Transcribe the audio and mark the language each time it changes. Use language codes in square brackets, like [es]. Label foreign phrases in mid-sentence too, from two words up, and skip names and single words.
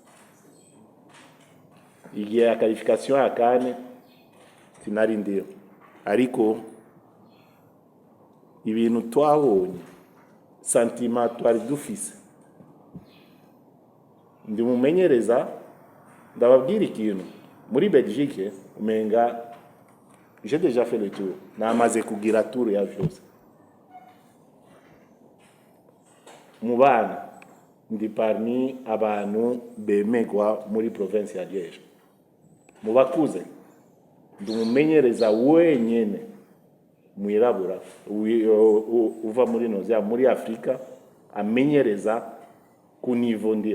[rn] Igihe ya qualification ya CAN sinari ndiyo, ariko ibintu twabonye, sentiment twari dufise, ndi mumenyereza ndababwira ikintu muri Belgique umenga [fr] j'ai déjà fait le tour, [rn] namaze kugira tour ya vyose. Mu bana ndi parmi abantu bemegwa muri province ya Liège. Mu bakuze ndi mumenyereza wenyene mwirabura uva muri Afrika amenyereza ku niveau ndio.